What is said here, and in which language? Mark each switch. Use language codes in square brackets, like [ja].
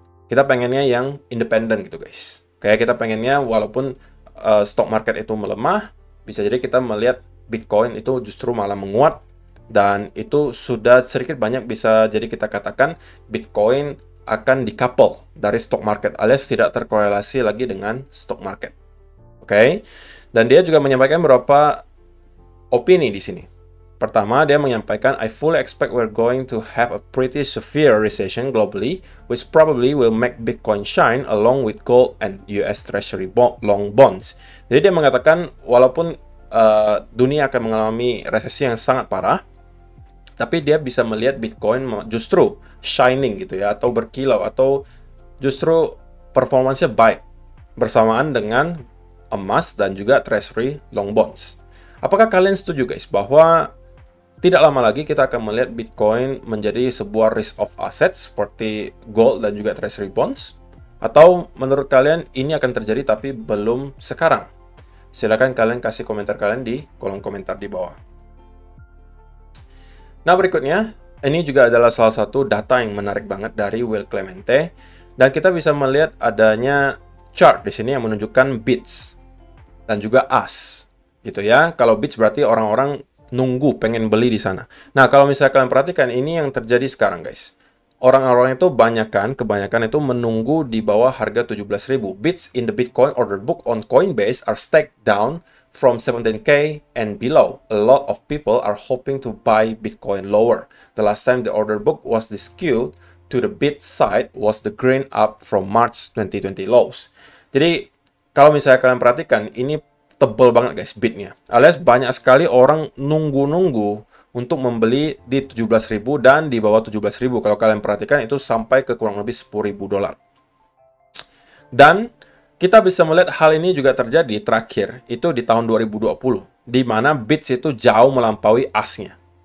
[id] Kita pengennya yang independen gitu guys. Kayak kita pengennya walaupun stock market itu melemah, bisa jadi kita melihat Bitcoin itu justru malah menguat, dan itu sudah sedikit banyak bisa jadi kita katakan Bitcoin akan decouple dari stock market alias tidak terkorelasi lagi dengan stock market. Oke. Dan dia juga menyampaikan beberapa opini di sini. Pertama, dia menyampaikan, [en] I fully expect we're going to have a pretty severe recession globally, which probably will make Bitcoin shine along with gold and US Treasury long bonds. [id] Jadi dia mengatakan, walaupun dunia akan mengalami resesi yang sangat parah, tapi dia bisa melihat Bitcoin justru shining gitu ya, atau berkilau, atau justru performanya baik bersamaan dengan emas dan juga Treasury long bonds. Apakah kalian setuju guys bahwa tidak lama lagi kita akan melihat Bitcoin menjadi sebuah risk of asset seperti gold dan juga Treasury bonds? Atau menurut kalian ini akan terjadi tapi belum sekarang? Silakan kalian kasih komentar kalian di kolom komentar di bawah. Nah, berikutnya, ini juga adalah salah satu data yang menarik banget dari Will Clemente, dan kita bisa melihat adanya chart di sini yang menunjukkan bits dan juga ask, gitu ya. Kalau bits berarti orang-orang nunggu pengen beli di sana. Nah, kalau misalnya kalian perhatikan, ini yang terjadi sekarang guys. Orang-orang itu kebanyakan itu menunggu di bawah harga 17.000. [en] Bits in the Bitcoin order book on Coinbase are stacked down from 17K and below. A lot of people are hoping to buy Bitcoin lower. The last time the order book was this skewed to the bit side was the green up from March 2020 lows. [id] Jadi, kalau misalnya kalian perhatikan, ini tebel banget guys bitnya. Alias banyak sekali orang nunggu-nunggu untuk membeli di 17.000 dan di bawah 17.000. Kalau kalian perhatikan itu sampai ke kurang lebih 10.000 dolar. Dan kita bisa melihat hal ini juga terjadi terakhir itu di tahun 2020, di mana bits itu jauh melampaui asnya.